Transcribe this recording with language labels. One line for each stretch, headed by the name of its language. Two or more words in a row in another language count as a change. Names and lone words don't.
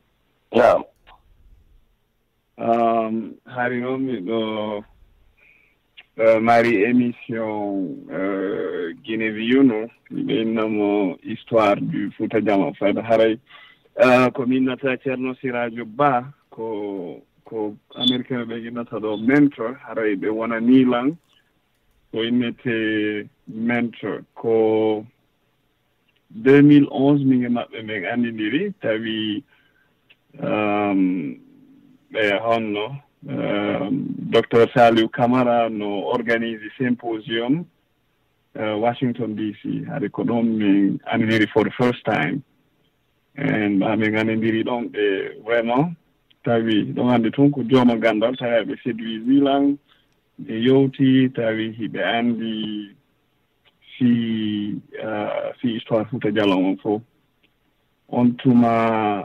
Fula: hari noon miɗo mari émission Guinée View miɗo innamo
French: histoire du Fouta Djallon
Fula: fayda haray ko min nata ceerno Sirajo Ba ko américain ɓe innata ɗo mentor haray ɓe wona nilan ko innete mentor ko 2011 min e maɓɓe ɓen anndidiri tawi ɓe honno docteur Saliou Camara no organise symposium Washington DC haade ko ɗon min anndidiri
English: for the first time
Fula: en min anndidiri ɗon ɓe vraiment tawi ɗon hannde toon ko jooma ganndal tawi ɓe séduisi lan ɓe yewti tawi hiɓe anndi fi histoire Fouta Djalon on fof on tuma